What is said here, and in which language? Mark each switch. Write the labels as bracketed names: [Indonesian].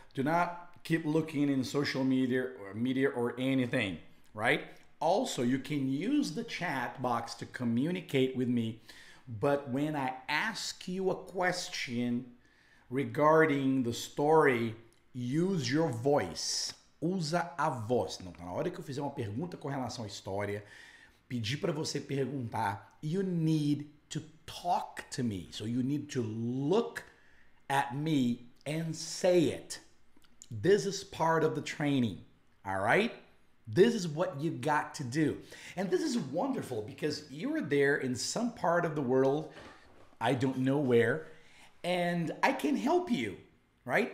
[English] Do not keep looking in social media or anything, right? Also, you can use the chat box to communicate with me, but when I ask you a question regarding the story, use your voice. [Portuguese] Usa a voz. Então, na hora que eu fizer uma pergunta com relação à história, pedir para você perguntar, [English] you need to talk to me. So you need to look at me and say it. This is part of the training, all right? This is what you got to do. And this is wonderful because you're there in some part of the world, I don't know where, and I can help you, right?